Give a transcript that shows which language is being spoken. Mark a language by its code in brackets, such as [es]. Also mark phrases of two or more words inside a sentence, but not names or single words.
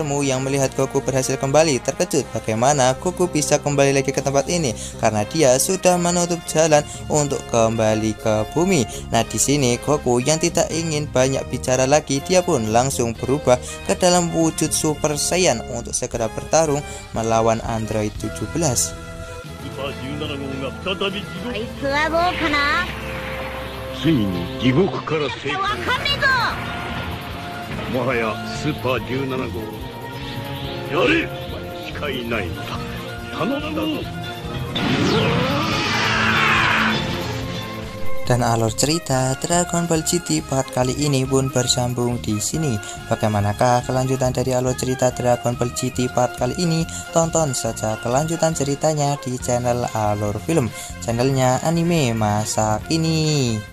[id] Mu yang melihat Goku berhasil kembali terkejut bagaimana Goku bisa kembali lagi ke tempat ini karena dia sudah menutup jalan untuk kembali ke bumi. Nah, di sini Goku yang tidak ingin banyak bicara lagi, dia pun langsung berubah ke dalam wujud Super Saiyan untuk segera bertarung melawan Android 17. [ja] ついに地獄から生還。もはやスーパー17号やれ、しかいないのだ。頼んだぞ。 [id] Dan alur cerita Dragon Ball GT part kali ini pun bersambung di sini. Bagaimanakah kelanjutan dari alur cerita Dragon Ball GT part kali ini? Tonton saja kelanjutan ceritanya di channel Alur Film, channelnya anime masa kini.